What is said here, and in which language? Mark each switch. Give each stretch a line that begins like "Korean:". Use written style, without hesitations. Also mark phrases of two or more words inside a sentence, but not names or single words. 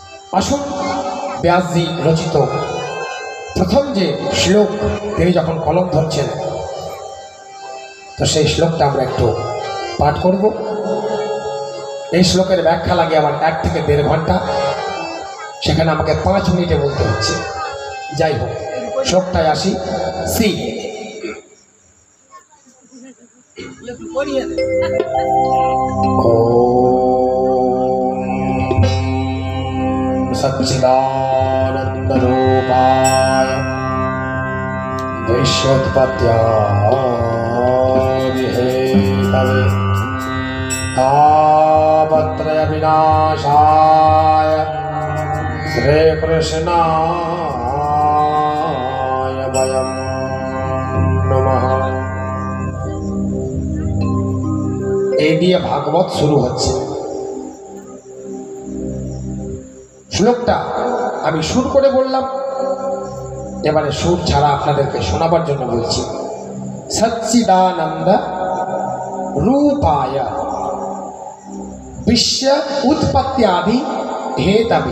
Bangla: আসুন ব্যাসজি রচিত প্রথম যে শ্লোক তিনি যখন কলম ধরছেন, তো সেই শ্লোকটা আমরা একটু পাঠ করব। এই শ্লোকের ব্যাখ্যা লাগে আমার 1 থেকে 1.5 ঘন্টা, সেখানে আমাকে 5 মিনিটে বলতে হচ্ছে। যাই হোক, শ্লোকটায় আসি।
Sanskrit: সি सच्चिदानंद रूपाय विश्वोत्पत्त्यादिहेतवे तापत्रय विनाशाय श्रीकृष्णाय वयं नमः।
Bangla: এই দিয়ে ভাগবত শুরু হচ্ছে। শ্লোকটা আমি সুর করে বললাম, এবারে সুর ছাড়া আপনাদেরকে শোনাবার জন্য বলছি।
Sanskrit: সচ্চিদানন্দ রূপায় বিশ্ব উৎপত্তি আদি হেতবে।